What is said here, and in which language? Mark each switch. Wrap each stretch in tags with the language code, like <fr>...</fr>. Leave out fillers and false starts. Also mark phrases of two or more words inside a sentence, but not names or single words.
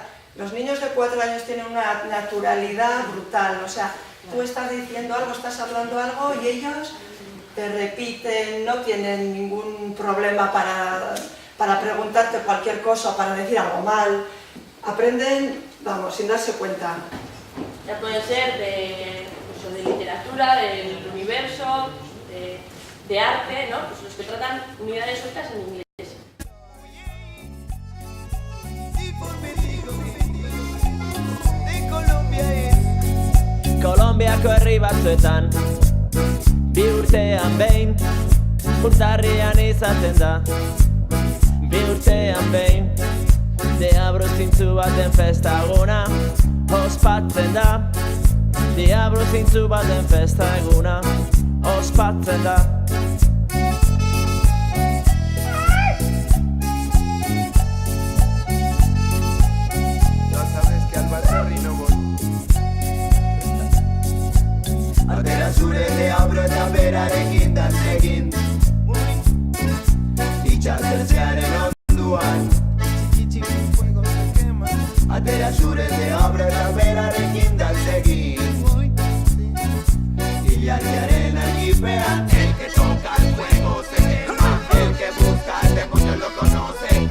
<es>Los niños de 4 años tienen una naturalidad brutal, o sea, tú estás diciendo algo, estás hablando algo y ellos te repiten, no tienen ningún problema para preguntarte cualquier cosa, para decir algo mal. Aprenden, vamos, sin darse cuenta. Ya puede ser de literatura, del universo, de arte, ¿no? Pues los que tratan unidades sueltas en inglés.</es> <eu>Kolonbiako herri batzuetan bi urtean behin urtarrian izaten da. Bi urtean behin deabru zintzu baten festaguna ospatzen da. Deabru zintzu baten festaguna ospatzen da.</eu> <es>Ya sabes que al baserri no voy.</es> <eu>Atera zure deabru eta berarekin dantzegin itxasertzearen onduan. Atera zure deabru eta berarekin dantzegin hilariaren argipean.</eu> <es>El que toca el fuego se quema, el que busca el demonio lo conoce.</es>